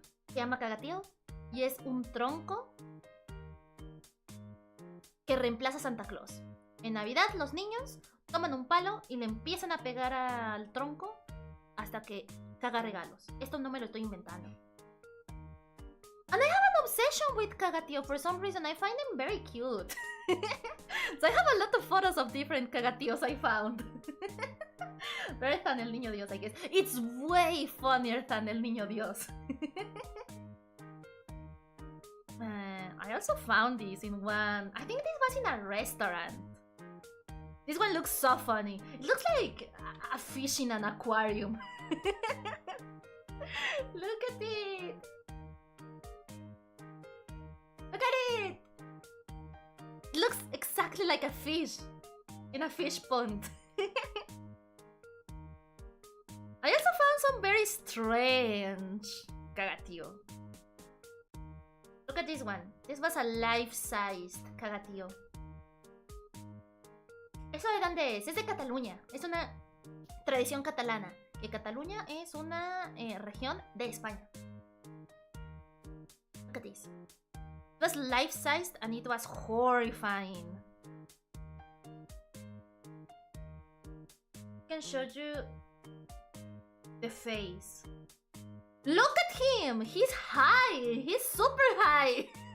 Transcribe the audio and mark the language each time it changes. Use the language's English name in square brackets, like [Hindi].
[Spanish] Se llama cagatío y es un tronco que reemplaza a Santa Claus. En Navidad los niños toman un palo y le empiezan a pegar al tronco hasta que caga regalos. Esto no me lo estoy inventando. [English] And I have an obsession with cagatío. For some reason I find them very cute. So I have a lot of photos of different cagatíos I found. Better than El Niño Dios, I guess. It's way funnier than El Niño Dios. I also found this in one... I think this was in a restaurant. This one looks so funny. It looks like a fish in an aquarium. Look at it! Look at it! It looks exactly like a fish in a fish pond. I also found some very strange cagatío. Look at this one. This was a life-sized cagatío. [Spanish] ¿Eso de dónde es? Es de Cataluña. Es una tradición catalana. Que Cataluña es una región de España. [English] Look at this. It was life-sized and it was horrifying. I can show you the face. Look at him! He's high! He's super high!